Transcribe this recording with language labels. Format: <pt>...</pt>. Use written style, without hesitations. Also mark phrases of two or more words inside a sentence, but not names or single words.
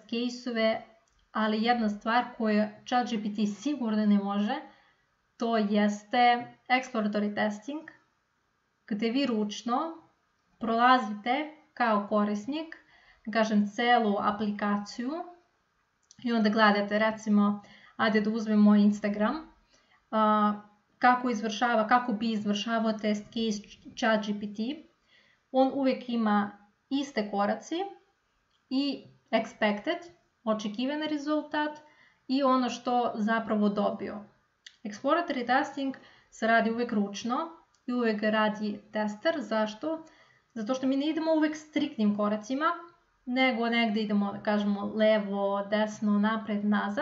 <sr>case-ove, ali jedna stvar koju ChatGPT sigurno ne može, to jeste</sr> <en>exploratory testing,</en> <sr>gde vi ručno prolazite kao korisnik, kažem, celu aplikaciju i onda gledate, recimo, ajde da uzmemo Instagram, kako bi izvršavao</sr> <en>test case</en> <sr>ChatGPT. On uvijek ima iste koraci i expected, očekivani rezultat i ono što zapravo dobio.</sr> <en>Exploratory testing</en> <sr>se radi uvijek ručno i uvijek radi tester. Zašto? Zato što mi ne idemo uvijek striktnim koracima, nego negdje idemo, da kažemo, levo, desno, napred, nazad.</sr>